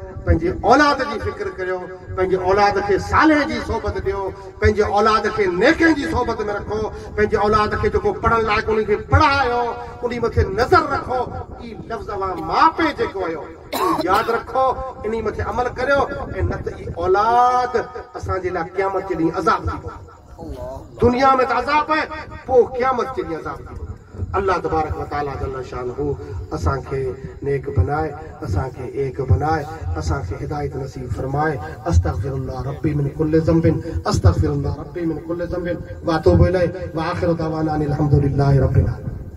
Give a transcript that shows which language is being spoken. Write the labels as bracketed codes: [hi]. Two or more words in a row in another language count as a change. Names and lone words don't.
[sd] पंहिंजे औलाद खे साले जी सोबत ॾियो पंहिंजे औलाद खे नेकनि जी सोबत में रखो पंहिंजे औलाद खे जेको पढ़ण लाइक़ उन खे पढ़ायो उन मथे नज़र रखो ई लफ़्ज़ माउ पीउ जेको आयो यादि रखो इन मथे अमल करियो ऐं न त ई औलाद असांजे लाइ क़यामत जे ॾींहुं अज़ाब थी दुनिया में त अज़ाब है पोइ क़यामत जे ॾींहुं अज़ाब थी अल्लाह [ar] تبارك وتعالى جل شانه [sd] असांखे नेक बनाए असांखे एक बनाए असांखे हिदायत नसीब फरमाए [ar] أستغفر الله ربي من كل ذنب وأتوب إليه وآخر دعوانا أن الحمد لله رب العالمين.